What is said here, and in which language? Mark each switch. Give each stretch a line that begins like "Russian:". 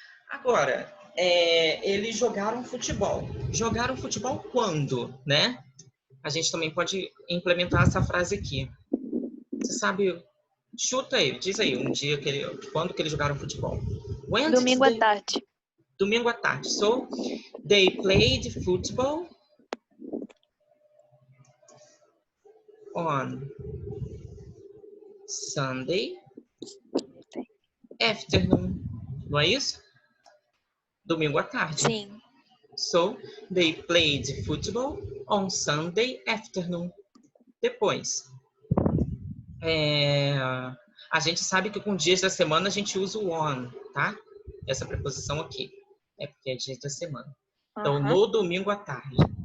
Portuguese: Agora, eles jogaram futebol. Jogaram futebol quando, né? A gente também pode implementar essa frase aqui. Você sabe, chuta aí, diz aí, um dia quando que eles jogaram futebol?
English: When did
Portuguese: Domingo à tarde. Domingo à tarde.
English: So, they played football on Sunday afternoon.
Portuguese: Não é isso? Domingo à tarde. Sim.
English: So, they played football on Sunday afternoon.
Portuguese: Depois, a gente sabe que com dias da semana a gente usa o on, tá? Essa preposição aqui. É porque é dias da semana. Então, no domingo à tarde.